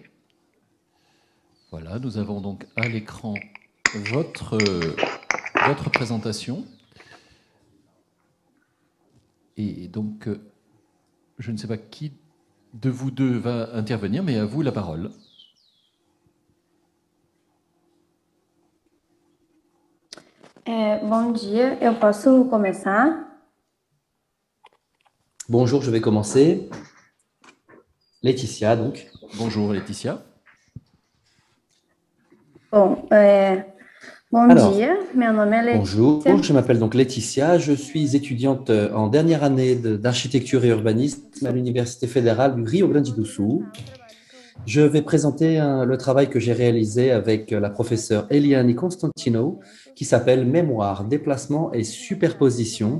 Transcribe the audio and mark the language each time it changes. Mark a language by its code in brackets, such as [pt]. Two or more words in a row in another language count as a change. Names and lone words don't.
[fr] Voilà, nous avons donc à l'écran votre présentation. Et donc, je ne sais pas qui de vous deux va intervenir, mais à vous la parole. [pt] Bom dia, eu posso começar? [fr] Bonjour, je vais commencer. Laetitia, donc. Bonjour, Laetitia. [pt] Bom, bom dia, meu nome é Letícia. [fr] Bonjour, je m'appelle donc Laetitia, je suis étudiante en dernière année d'architecture et urbanisme à l'Université fédérale du Rio Grande do Sul. Je vais présenter le travail que j'ai réalisé avec la professeure Eliane Constantino qui s'appelle Mémoire, déplacement et superposition.